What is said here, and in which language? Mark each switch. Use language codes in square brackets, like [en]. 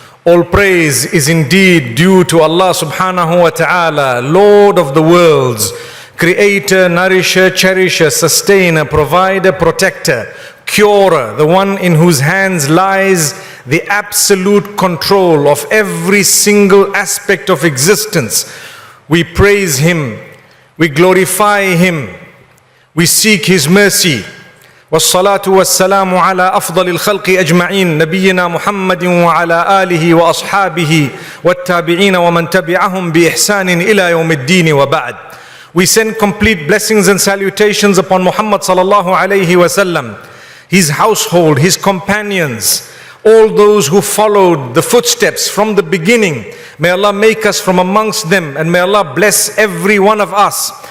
[en] All praise is indeed due to Allah subhanahu wa ta'ala, Lord of the worlds, Creator, Nourisher, Cherisher, Sustainer, Provider, Protector, Curer, the one in whose hands lies the absolute control of every single aspect of existence. We praise Him, we glorify Him, we seek His mercy. [ar] والصلاة والسلام على أفضل الخلق أجمعين نبينا محمد وعلى آله وأصحابه والتابعين ومن تبعهم بإحسان إلى يوم الدين وبعد. [en] We send complete blessings and salutations upon Muhammad sallallahu alayhi wa sallam, his household, his companions, all those who followed the footsteps from the beginning. May Allah make us from amongst them, and may Allah bless every one of us.